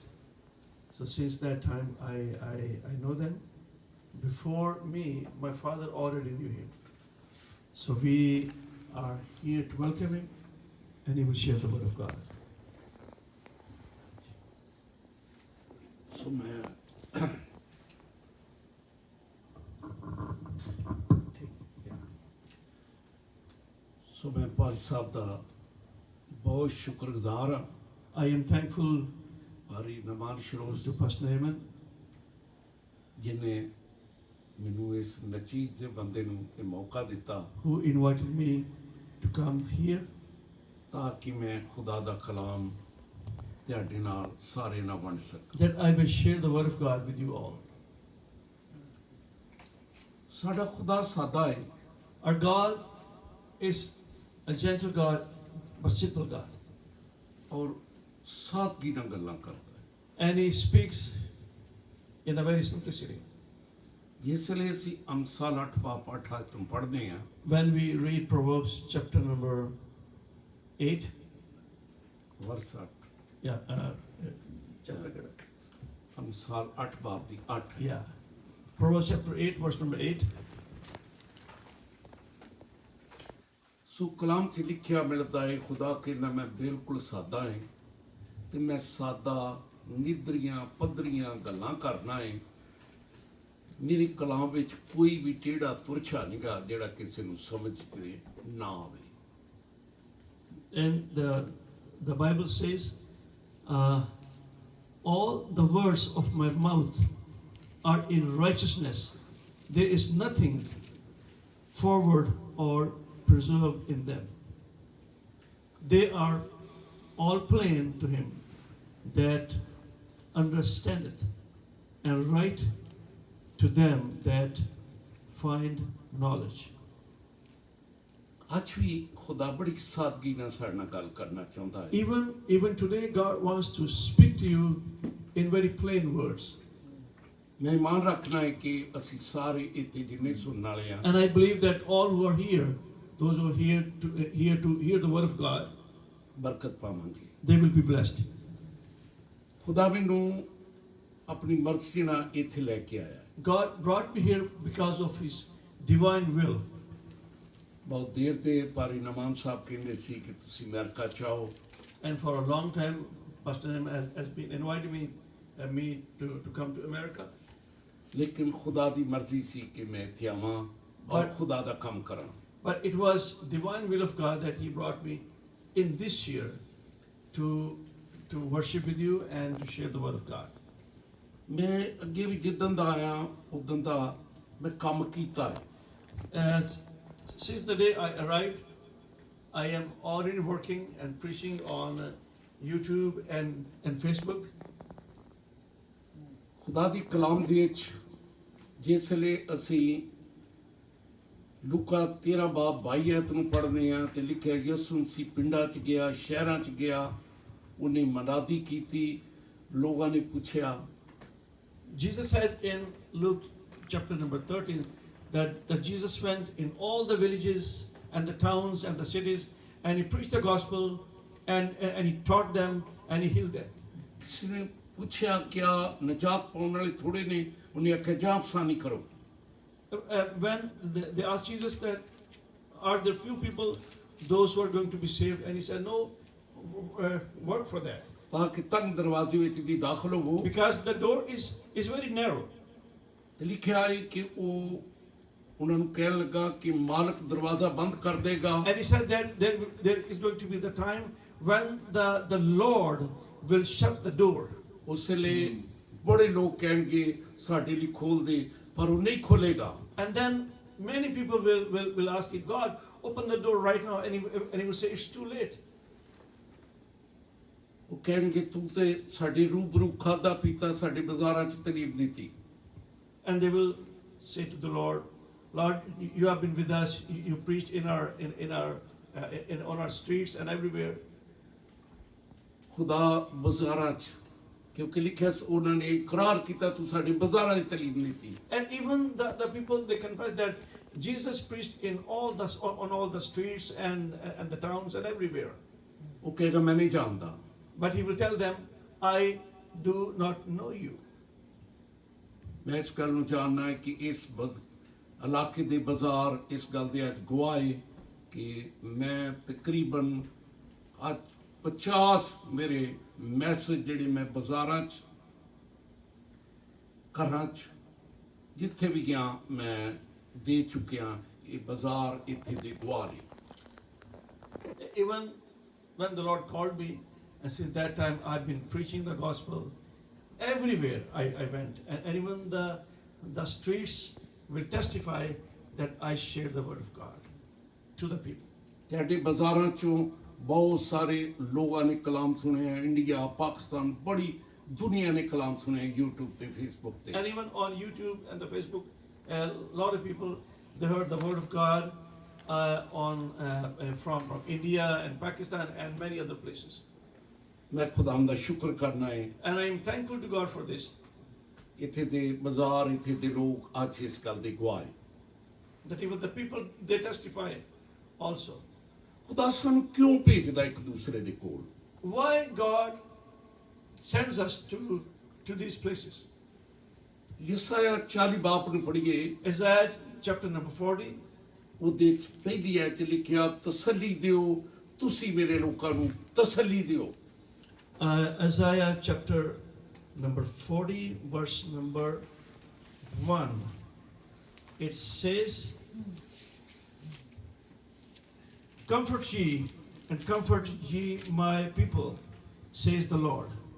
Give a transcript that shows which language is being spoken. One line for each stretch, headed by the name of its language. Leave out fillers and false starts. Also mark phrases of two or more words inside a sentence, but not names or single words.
English: So since that time, I know them. Before me, my father already knew him. So we are here to welcome him, and he will share the word of God.
Punjabi: So मैं ਸੋ ਮੈਂ ਪਾਲ ਸਾਹਿਬ ਦਾ ਬਹੁਤ ਸ਼ੁਕਰਗੁਜ਼ਾਰ ਹਾਂ
English: I am thankful
Punjabi: ਭਾਰੀ ਨਮਾਨ ਸ਼ਰੋਸ
English: to Pastor Ayman,
Punjabi: ਜਿਨੇ ਮੈਨੂੰ ਇਸ ਨਚੀਜ ਦੇ ਬੰਦੇ ਨੂੰ ਇਹ ਮੌਕਾ ਦਿੱਤਾ
English: who invited me to come here
Punjabi: ਤਾਂ ਕਿ ਮੈਂ ਖੁਦਾ ਦਾ ਕਲਾਮ ਤੁਹਾਡੇ ਨਾਲ ਸਾਰੇ ਨਾਲ ਵੰਡ ਸਕਾਂ
English: that I may share the word of God with you all.
Punjabi: ਸਾਡਾ ਖੁਦਾ ਸਾਦਾ ਹੈ
English: Our God is a gentle God, but simple God.
Punjabi: ਔਰ ਸਾਦਗੀ ਨਾਲ ਗੱਲਾਂ ਕਰਦਾ ਹੈ
English: And He speaks in a very simplicity.
Punjabi: ਜਿਸ ਲਈ ਅਸੀਂ ਅਮਸਾਲ 8 ਪਾਪ 8 ਤੋਂ ਪੜ੍ਹਦੇ ਹਾਂ
English: When we read Proverbs chapter number 8, ਵਰਸ 8 chapter,
Punjabi: ਅਮਸਾਲ 8 ਬਾਪ ਦੀ 8
English: yeah, Proverbs chapter 8, verse number 8.
Punjabi: ਸੋ ਕਲਾਮ 'ਚ ਲਿਖਿਆ ਮਿਲਦਾ ਹੈ ਖੁਦਾ ਕਹਿੰਦਾ ਮੈਂ ਬਿਲਕੁਲ ਸਾਦਾ ਹਾਂ ਤੇ ਮੈਂ ਸਾਦਾ ਨਿੱਦਰੀਆਂ ਪੱਧਰੀਆਂ ਗੱਲਾਂ ਕਰਨਾ ਹੈ ਮੇਰੀ ਕਲਾਮ ਵਿੱਚ ਕੋਈ ਵੀ ਟੇੜਾ ਤੁਰਛਾ ਨਹੀਂਗਾ ਜਿਹੜਾ ਕਿਸੇ ਨੂੰ ਸਮਝ ਤੇ ਨਾ ਆਵੇ
English: And the Bible says, all the words of my mouth are in righteousness. There is nothing forward or preserved in them. They are all plain to him that understandeth, and right to them that find knowledge.
Punjabi: ਅੱਜ ਵੀ ਖੁਦਾ ਬੜੀ ਸਾਦਗੀ ਨਾਲ ਸਾਡੇ ਨਾਲ ਗੱਲ ਕਰਨਾ ਚਾਹੁੰਦਾ ਹੈ
English: Even today, God wants to speak to you in very plain words.
Punjabi: ਮੈਂ ਇਮਾਨ ਰੱਖਣਾ ਹੈ ਕਿ ਅਸੀਂ ਸਾਰੇ ਇੱਥੇ ਜਿੰਨੇ ਸੁਣਨ ਵਾਲੇ ਆ
English: And I believe that all who are here, those who are here to hear the word of God,
Punjabi: ਬਰਕਤ ਪਾਵਾਂਗੇ
English: they will be blessed.
Punjabi: ਖੁਦਾ ਮੈਨੂੰ ਆਪਣੀ ਮਰਜ਼ੀ ਨਾਲ ਇੱਥੇ ਲੈ ਕੇ ਆਇਆ
English: God brought me here because of His divine will.
Punjabi: ਬਹੁਤ ਦੇਰ ਤੇ ਭਾਰੀ ਨਮਾਨ ਸਾਹਿਬ ਕਹਿੰਦੇ ਸੀ ਕਿ ਤੁਸੀਂ ਅਮਰੀਕਾ ਚਾਹੋ
English: And for a long time, Pastor Nam has been inviting me to come to America.
Punjabi: ਲੇਕਿਨ ਖੁਦਾ ਦੀ ਮਰਜ਼ੀ ਸੀ ਕਿ ਮੈਂ ਇੱਥੇ ਆਵਾਂ ਔਰ
English: But-
Punjabi: ਖੁਦਾ ਦਾ ਕੰਮ ਕਰਾਂ
English: But it was divine will of God that He brought me in this year to worship with you and to share the word of God.
Punjabi: ਮੈਂ ਅੱਗੇ ਵੀ ਜਿੱਦਣ ਦਾ ਆਇਆ ਉਦੋਂ ਦਾ ਮੈਂ ਕੰਮ ਕੀਤਾ ਹੈ
English: Since the day I arrived, I am already working and preaching on YouTube and Facebook.
Punjabi: ਖੁਦਾ ਦੀ ਕਲਾਮ ਦੇ ਵਿੱਚ ਜਿਸ ਵੇਲੇ ਅਸੀਂ ਲੂਕਾ 13 ਬਾਬ 22 ਐਤ ਨੂੰ ਪੜ੍ਹਦੇ ਹਾਂ ਤੇ ਲਿਖਿਆ ਯਿਸੂ ਮਸੀਹ ਪਿੰਡਾਂ 'ਚ ਗਿਆ ਸ਼ਹਿਰਾਂ 'ਚ ਗਿਆ ਉਹਨੇ ਮਨਾਦੀ ਕੀਤੀ ਲੋਕਾਂ ਨੇ ਪੁੱਛਿਆ
English: Jesus said in Luke chapter number 13 that Jesus went in all the villages and the towns and the cities, and He preached the gospel and He taught them and He healed them.
Punjabi: ਕਿਸੇ ਨੇ ਪੁੱਛਿਆ ਕਿਆ ਨਜਾਤ ਪਾਉਣ ਵਾਲੇ ਥੋੜੇ ਨੇ ਉਹਨੇ ਆਖਿਆ ਜਾ ਅਫਸਾਨੀ ਕਰੋ
English: When they asked Jesus that, are there few people, those who are going to be saved? And He said, no, work for that.
Punjabi: ਤਾਂ ਕਿ ਤੰਗ ਦਰਵਾਜ਼ੇ ਵਿੱਚ ਦੀ ਦਾਖਲ ਹੋਵੋ
English: Because the door is very narrow.
Punjabi: ਤੇ ਲਿਖਿਆ ਹੈ ਕਿ ਉਹ ਉਹਨਾਂ ਨੂੰ ਕਹਿਣ ਲੱਗਾ ਕਿ ਮਾਲਕ ਦਰਵਾਜ਼ਾ ਬੰਦ ਕਰ ਦੇਗਾ
English: And He said that there is going to be the time when the Lord will shut the door.
Punjabi: ਉਸ ਵੇਲੇ ਬੜੇ ਲੋਕ ਕਹਿਣਗੇ ਸਾਡੇ ਲਈ ਖੋਲ ਦੇ ਪਰ ਉਹ ਨਹੀਂ ਖੋਲੇਗਾ
English: And then many people will ask Him, God, open the door right now. And he will say, it's too late.
Punjabi: ਉਹ ਕਹਿਣਗੇ ਤੂੰ ਤੇ ਸਾਡੇ ਰੂਬਰੂ ਖਾਦਾ ਪੀਤਾ ਸਾਡੇ ਬਾਜ਼ਾਰਾਂ 'ਚ ਤਲੀਬ ਦਿੱਤੀ
English: And they will say to the Lord, Lord, you have been with us. You preached on our streets and everywhere.
Punjabi: ਖੁਦਾ ਬਾਜ਼ਾਰਾਂ 'ਚ ਕਿਉਂਕਿ ਲਿਖਿਆ ਉਹਨਾਂ ਨੇ ਇਕਰਾਰ ਕੀਤਾ ਤੂੰ ਸਾਡੇ ਬਾਜ਼ਾਰਾਂ 'ਚ ਤਾਲੀਮ ਦਿੱਤੀ
English: And even the people, they confess that Jesus preached in on all the streets and the towns and everywhere.
Punjabi: ਉਹ ਕਹੇਗਾ ਮੈਂ ਨਹੀਂ ਜਾਣਦਾ
English: But he will tell them, I do not know you.
Punjabi: ਮੈਂ ਇਸ ਗੱਲ ਨੂੰ ਜਾਣਨਾ ਹੈ ਕਿ ਇਸ ਇਲਾਕੇ ਦੇ ਬਾਜ਼ਾਰ ਇਸ ਗੱਲ ਦੇ ਅੱਜ ਗਵਾਹ ਹੈ ਕਿ ਮੈਂ ਤਕਰੀਬਨ ਅੱਜ 50 ਮੇਰੇ ਮੈਸੇਜ ਜਿਹੜੇ ਮੈਂ ਬਾਜ਼ਾਰਾਂ 'ਚ ਘਰਾਂ 'ਚ ਜਿੱਥੇ ਵੀ ਗਿਆ ਮੈਂ ਦੇ ਚੁੱਕਿਆ ਇਹ ਬਾਜ਼ਾਰ ਇੱਥੇ ਦੇ ਗਵਾਹ ਨੇ
English: Even when the Lord called me, and since that time I've been preaching the gospel everywhere I went. And even the streets will testify that I share the word of God to the people.
Punjabi: ਤੁਹਾਡੇ ਬਾਜ਼ਾਰਾਂ 'ਚੋਂ ਬਹੁਤ ਸਾਰੇ ਲੋਕਾਂ ਨੇ ਕਲਾਮ ਸੁਣਿਆ ਇੰਡੀਆ ਪਾਕਿਸਤਾਨ ਬੜੀ ਦੁਨੀਆ ਨੇ ਕਲਾਮ ਸੁਣਿਆ YouTube ਤੇ Facebook ਤੇ
English: And even on YouTube and the Facebook, a lot of people, they heard the word of God from India and Pakistan and many other places.
Punjabi: ਮੈਂ ਖੁਦਾਮ ਦਾ ਸ਼ੁਕਰ ਕਰਨਾ ਹੈ
English: And I am thankful to God for this.
Punjabi: ਇੱਥੇ ਦੇ ਬਾਜ਼ਾਰ ਇੱਥੇ ਦੇ ਲੋਕ ਅੱਜ ਇਸ ਗੱਲ ਦੇ ਗਵਾਹ ਹੈ
English: That even the people, they testify also.
Punjabi: ਖੁਦਾ ਸਾਨੂੰ ਕਿਉਂ ਭੇਜਦਾ ਇੱਕ ਦੂਸਰੇ ਦੇ ਕੋਲ
English: Why God sends us to these places?
Punjabi: ਯਸਾਇਆ 40 ਬਾਪ ਨੂੰ ਪੜ੍ਹੀਏ
English: Isaiah chapter number 40.
Punjabi: ਉਹਦੇ ਚ ਪਹਿਲੀ ਐਤ ਚ ਲਿਖਿਆ ਤਸੱਲੀ ਦਿਓ ਤੁਸੀਂ ਮੇਰੇ ਲੋਕਾਂ ਨੂੰ ਤਸੱਲੀ ਦਿਓ
English: Isaiah chapter number 40, verse number 1. It says, Comfort ye, and comfort ye my people, says the Lord.